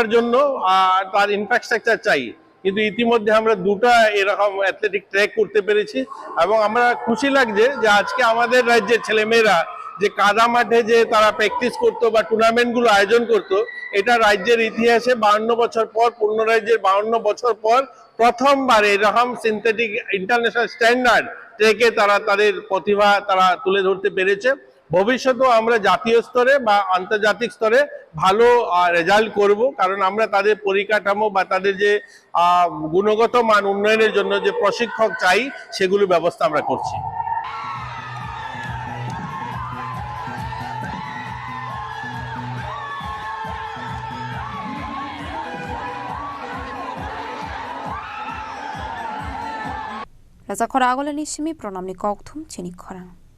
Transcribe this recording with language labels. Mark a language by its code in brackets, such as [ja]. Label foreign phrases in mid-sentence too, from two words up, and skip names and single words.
[bn] জন্য তার ইনফ্রাস্ট্রাকচার চাই, কিন্তু ইতিমধ্যে আমরা দুটো এরকম [en] athletic track [bn] করতে পেরেছি এবং আমরা খুশি লাগছে যে আজকে আমাদের রাজ্যের ছেলেমেয়েরা যে কাদা মাঠে যে তারা প্র্যাকটিস করতো বা টুর্নামেন্টগুলো আয়োজন করতো, এটা রাজ্যের ইতিহাসে 52 বছর পর, পূর্ণ রাজ্যের 52 বছর পর প্রথমবার এরকম [en] synthetic international standard track [bn] তারা তাদের প্রতিভা তারা তুলে ধরতে পেরেছে। ভবিষ্যতেও আমরা জাতীয় স্তরে বা আন্তর্জাতিক স্তরে ভালো রেজাল্ট করব, কারণ আমরা তাদের পরিকাঠামো বা তাদের যে গুণগত মান উন্নয়নের জন্য যে প্রশিক্ষক চাই সেগুলো ব্যবস্থা আমরা করছি। [trp] Raza Khorang ni simi pronamni kokthum Chini Khorang.